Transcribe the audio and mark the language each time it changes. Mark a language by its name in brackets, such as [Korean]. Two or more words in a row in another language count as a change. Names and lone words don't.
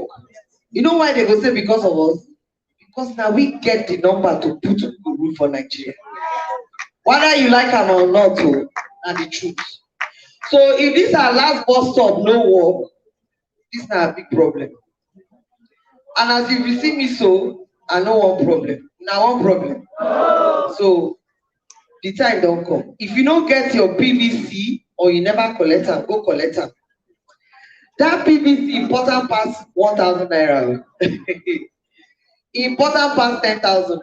[Nigerian Pidgin] You know why they go say because of us? Because now we get the number to put the rule for Nigeria. Whether you like them or not, that's the truth. So if this our last bus stop, no work, this is not a big problem. And as if you see me so, I know one problem. Now one problem. So the time don't come. If you don't get your PVC or you never collect them, go collect them. That PVC important pass 1,000 naira. Important pass 10,000.